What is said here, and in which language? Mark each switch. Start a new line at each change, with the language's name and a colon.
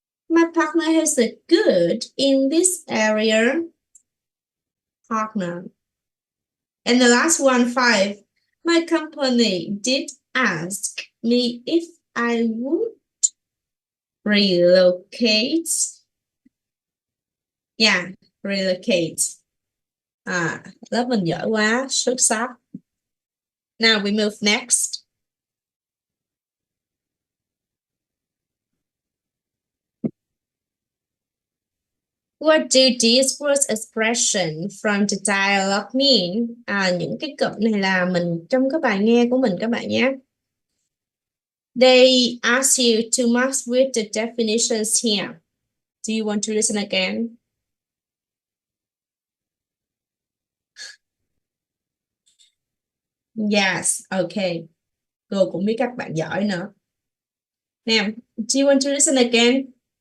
English: My partner is a good in this area. Partner. And the last one, 5, my company did ask me if I would relocate. Yeah, relocate.
Vietnamese: Lớp mình giỏi quá, xuất sắc.
English: Now we move next. What do these words expression from the dialogue mean?
Vietnamese: Những cái cụm này là mình trong cái bài nghe của mình các bạn nhé.
English: They ask you to match with the definitions here. Do you want to listen again? Yes, okay.
Vietnamese: Cô cũng biết các bạn giỏi nữa.
English: Now, do you want to listen again?